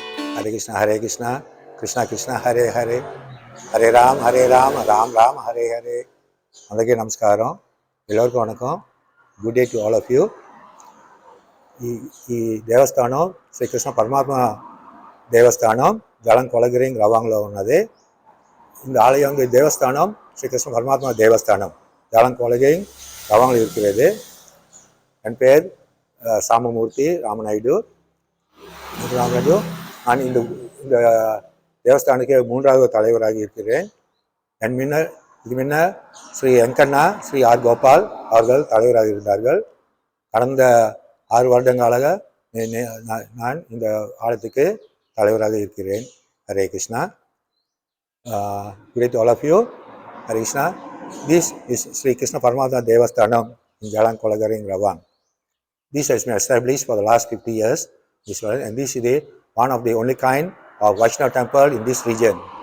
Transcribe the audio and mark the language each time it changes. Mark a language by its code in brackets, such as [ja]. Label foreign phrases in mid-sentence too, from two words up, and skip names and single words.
[sa] Hare Krishna, Krishna Krishna, Hare Hare, Hare Ram, Ram Ram, Hare Hare. [te] అందరికీ నమస్కారం, [ta] எல்லருக்கும் வணக்கம். [en] good day to all of you. [te] ఈ దేవస్థానం శ్రీకృష్ణ పరమాత్మ దేవస్థానం జలం కొలగిరింగ్ రవాంగ్లో ఉన్నది. [ta] இந்த ஆலயம் தேவஸ்தானம் ஸ்ரீகிருஷ்ண பரமாத்மா தேவஸ்தானம் ஜலம் கொலகிரிங் ரவாங்கில் இருக்கிறது. என் பெயர் சாமமூர்த்தி ராமநாயுடு. நான் இந்த தேவஸ்தானுக்கு 3வது தலைவராக இருக்கிறேன். இது முன்ன ஸ்ரீ வெங்கண்ணா, ஸ்ரீ ஆர் கோபால் அவர்கள் தலைவராக இருந்தார்கள். கடந்த 6 வருடங்களாக நான் இந்த ஆலயத்துக்கு தலைவராக இருக்கிறேன். ஹரே கிருஷ்ணா. [en] Good day to all of you. Hare Krishna. This is Sri Krishna Paramatma Devasthanam in Jalan Kolagaring, Rawang. This has been established for the last 50 years. And this is one of the only kind of Vaishnava temple in this region.